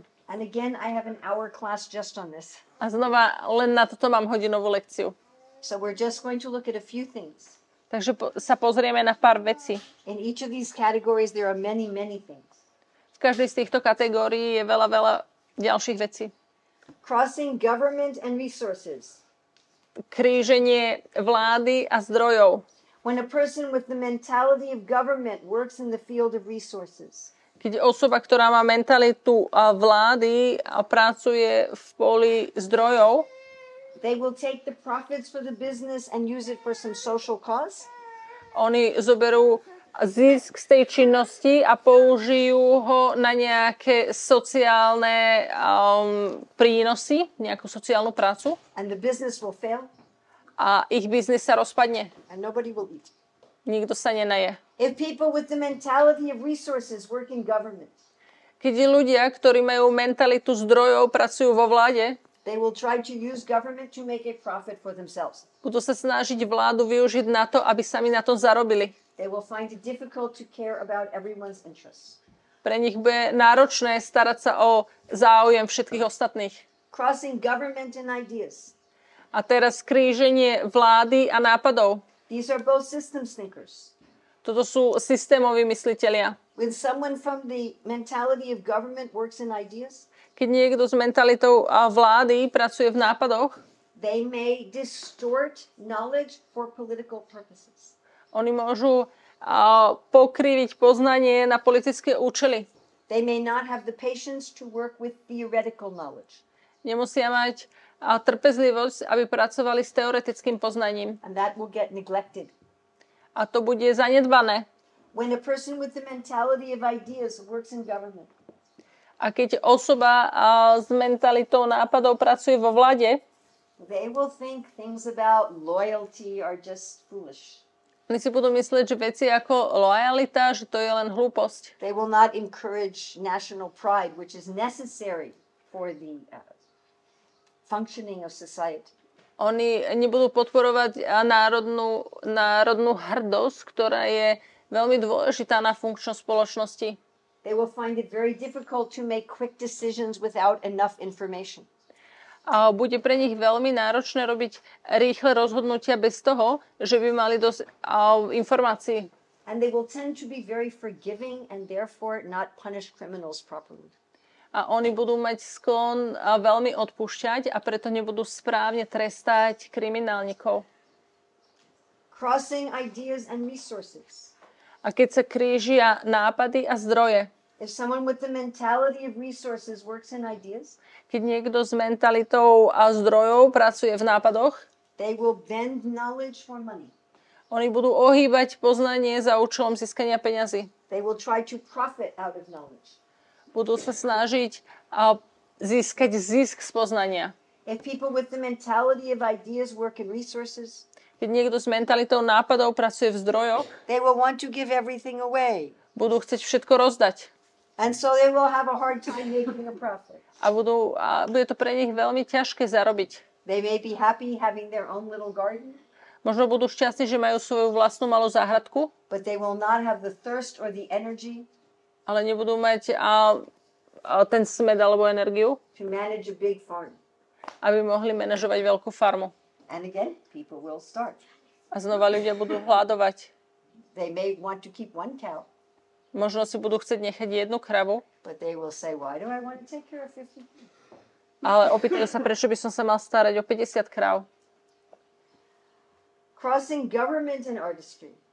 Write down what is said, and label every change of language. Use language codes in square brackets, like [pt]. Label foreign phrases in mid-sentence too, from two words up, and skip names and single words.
[en] And again, I have an hour class just on this. [sk] A znova, len na toto mám hodinovú lekciu. [en] So we're just going to look at a few things. [sk] Takže sa pozrieme na pár vecí. [en] In each of these categories, there are many, many things. [sk] V každej z týchto kategórií je veľa ďalších vecí. [en] Crossing government and resources. [sk] Kríženie vlády a zdrojov. [en] When a person with the mentality of government works in the field of resources. [sk] Keď osoba, ktorá má mentalitu vlády a pracuje v poli zdrojov, [en] they will take the profits for the business and use it for some social cause. [sk] Oni zoberú zisk z tej činnosti a použijú ho na nejaké sociálne prínosy, nejakú sociálnu prácu. [en] And the business will fail. [sk] A ich biznis sa rozpadne. [en] And nobody will eat. [sk] Nikto sa nenaje. [en] If people with the mentality of resources work in government, [sk] keď ľudia, ktorí majú mentalitu zdrojov, pracujú vo vláde, [en] they will try to use government to make a profit for themselves. [sk] Budú sa snažiť vládu využiť na to, aby sami na to zarobili. [en] They will find it difficult to care about everyone's interests. [sk] Pre nich bude náročné starať sa o záujem všetkých ostatných. [en] Crossing government and ideas. [sk] A teraz kríženie vlády a nápadov. [en] These are both systems thinkers. [sk] Toto sú systémoví myslitelia. [en] When someone from the mentality of government works in ideas, [sk] keď niekto s mentalitou vlády pracuje v nápadoch, [en] they may distort knowledge for political purposes. [sk] Oni môžu pokriviť poznanie na politické účely. [en] They may not have the patience to work with theoretical knowledge. [sk] Nemusia mať trpezlivosť, aby pracovali s teoretickým poznaním. [en] And that will get neglected. [sk] A to bude zanedbané. [en] When a person with the mentality of ideas works in government, [sk] a keď osoba s mentalitou nápadov pracuje vo vláde, [en] they will think things about loyalty are just foolish. [sk] Oni si budú myslieť, že veci ako lojalita, že to je len hlúposť. [en] They will not encourage national pride, which is necessary for the functioning of society. [sk] Oni nebudú podporovať národnú hrdosť, ktorá je veľmi dôležitá na funkčnosť spoločnosti. [en] They will find it very difficult to make quick decisions without enough information. [sk] A bude pre nich veľmi náročné robiť rýchle rozhodnutia bez toho, že by mali dosť informácií. [en] And they will tend to be very forgiving and therefore not punish criminals properly. [sk] A oni budú mať sklon veľmi odpúšťať a preto nebudú správne trestať kriminálnikov. [en] Crossing ideas and resources. [sk] A keď sa krížia nápady a zdroje. [en] If someone with the mentality of resources works in ideas, [sk] keď niekto s mentalitou a zdrojov pracuje v nápadoch, [en] they will bend knowledge for money. [sk] Oni budú ohýbať poznanie za účelom získania peňazí. [en] They will try to profit out of knowledge. [sk] Budú sa snažiť získať zisk z poznania. [en] If people with the mentality of ideas work in resources, [sk] keď niekto s mentalitou nápadov pracuje v zdrojoch, [en] they will want to give everything away. [sk] Budú chcieť všetko rozdať. [en] And so they will have a hard time making a profit. [sk] A bude to pre nich veľmi ťažké zarobiť. [en] They may be happy having their own little garden. [sk] Možno budú šťastní, že majú svoju vlastnú malú záhradku, [en] but they will not have the thirst or the energy [sk] ale nebudú mať ten smäd alebo energiu, [en] to manage a big farm. [sk] aby mohli manažovať veľkú farmu. [en] And again, people will starve. [sk] A znova ľudia budú hľadovať. [en] They may want to keep one cow. [sk] Možno si budú chcieť nechať jednu kravu, [en] but they will say, why do I want to take care of 50? [sk] ale opýtajú sa, prečo by som sa mal starať o 50 kráv. [en] Crossing government and artistry.